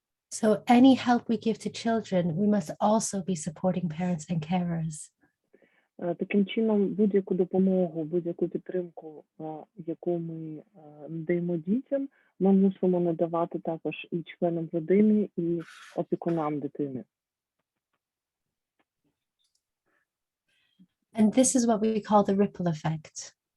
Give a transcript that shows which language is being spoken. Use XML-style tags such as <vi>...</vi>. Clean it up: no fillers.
<en>So any help we give to children, we must also be supporting parents and carers.</en> <uk>Таким чином, будь-яку допомогу, будь-яку підтримку, яку ми надаємо дітям, ми мусимо надавати також і членам родини, і опікунам дитини.</uk> <en>And this is what we call the ripple effect.</en>